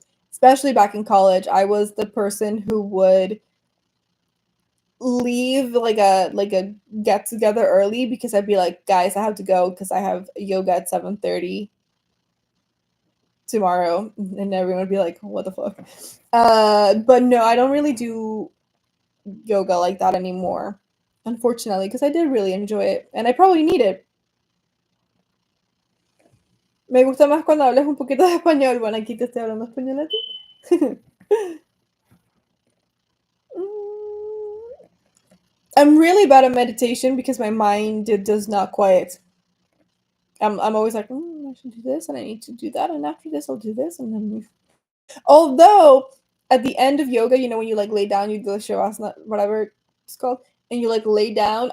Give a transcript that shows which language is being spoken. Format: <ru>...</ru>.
<en>Especially back in college, I was the person who would leave like a get together early because I'd be like, guys, I have to go because I have yoga at 7:30 tomorrow, and everyone would be like, what the fuck? But no, I don't really do yoga like that anymore, unfortunately, because I did really enjoy it, and I probably need it.</en> <es>Me gusta más cuando hablas un poquito de español. Bueno, aquí te estoy hablando español a ti.</es> <en>Mm, I'm really bad at meditation because my mind does not quiet. I'm always like, I should do this, and I need to do that, and after this, I'll do this, and then. Although at the end of yoga, you know, when you like lay down, you do the shavasana, whatever it's called, and you like lay down.</en>